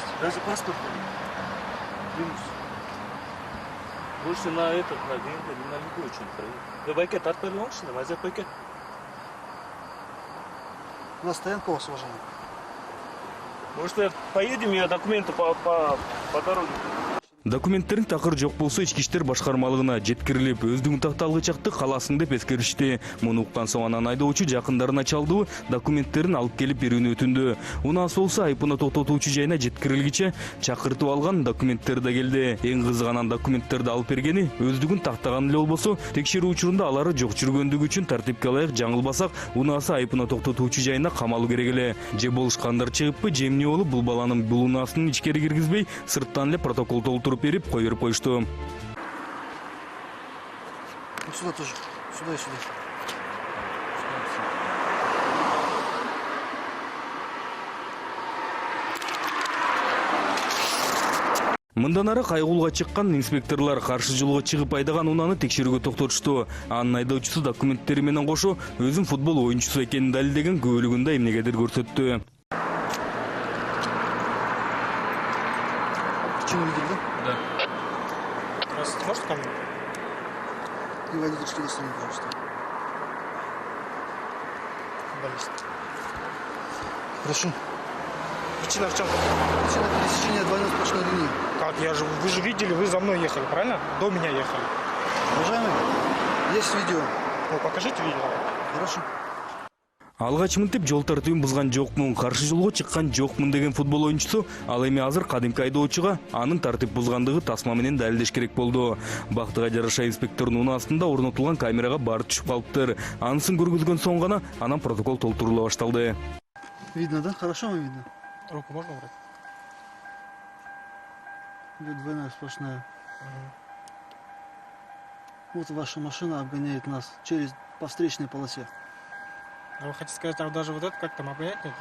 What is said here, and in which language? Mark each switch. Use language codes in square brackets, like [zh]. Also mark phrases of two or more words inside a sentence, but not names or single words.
[ru] Даже паспорт нет. Клянусь. Больше на этот, на деньги, на любую что-нибудь проверить. Вы байке тарпали лучше, на мазе байке. У нас стоянка у вас, уважаемый. Может, поедем, я документы по дороге. [ky] Документтерин такыр жок болсо ички иштер башкармалыгына жеткирилип, өздүгүн такталгы чакты каласың деп эскеришти. Муну уккан соң анан айдоочу жакындарына чалдыбы документтерин алып келип берүүнү өтүндү. Унаасы болсо айыпына токтотуучу жайына жеткирилгиче чакыртып алган документтер да келди. Эң кызыгы анан документтерди алып бергени өздүгүн тактаган эле болбосо, текшерүү учурунда алары жок жүргөндүгү үчүн тартипке ылайык жаңылбасак, унаасы айыпына токтотуучу жайына камалуу керек эле. Же болушкандар чыгыппы, же эмне болуп бул баланын бул унаасынын ичкери киргизбей, сырттан эле протокол толтуруп берип кой берип коюшту. [ru] Сюда тоже. Сюда и сюда. [ky] Мындан ары кайгуулга чыккан инспекторлор каршы жолго чыгып айдаган унаны текшерүүгө токтотушту. Анын айдоочусу документтери менен кошо өзүн футбол оюнчусу экенин далилдеген көлүгүндө эмнегедир көрсөттү. [ru] Почему видели, да? Да. Здравствуйте, можете ко мне? И водительские удостоверения, пожалуйста. Да, есть. Прошу. Причина в чем? Причина пересечения двойной сплошной линии. Как? Вы же видели, вы за мной ехали, правильно? До меня ехали. Уважаемый, есть видео. Ну, покажите видео. Хорошо. [ky] Алгач мынтип жол тартибин бузган жокмун, каршы жолго чыккан жокмун деген футбол оюнчусу ал эми азыр кадимки айдоочуга анын тартип бузгандыгы тасма менен далилдеш керек болду. Бактыга жараша инспектордун унаасында орнотулган камерага баары түшүп калыптыр. Анысын көргөзгөн соң гана анан протокол толтурула башталды. [ru] Видно, да? Хорошо вам видно? Руку можно убрать? Идет двойная сплошная. Вот ваша машина обгоняет нас по встречной полосе. А вы хотите сказать, а даже вот это как там обгонять нельзя?